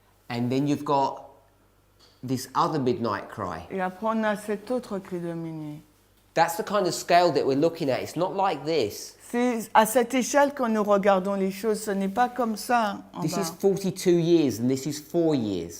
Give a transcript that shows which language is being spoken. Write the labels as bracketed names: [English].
[English] And then you've got this other midnight cry. [French] Et après on a cet autre cri de minuit. [English] That's the kind of scale that we're looking at. It's not like this. [French] C'est à cette échelle que nous regardons les choses, ce n'est pas comme ça en [English] This [French] bas. [English] is 42 years and this is 4 years.